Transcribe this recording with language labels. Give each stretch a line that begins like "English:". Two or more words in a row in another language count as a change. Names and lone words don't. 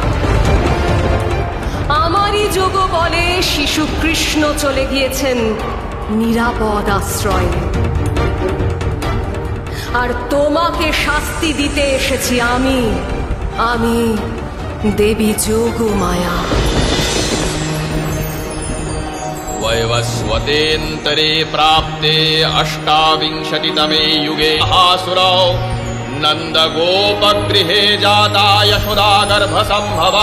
Bangla: আমারই যোগ বলে শিশু কৃষ্ণ চলে গিয়েছেন নিরাপদ আশ্রয়ে। আর তোমাকে শাস্তি দিতে এসেছি আমি, আমি দেবী যোগমায়া।
Sanskrit: वैवस्वतेऽन्तरे प्राप्ते अष्टाविंशतितमे युगे महासुरौ नन्दगोपगृहे जाता यशोदा गर्भसम्भवा।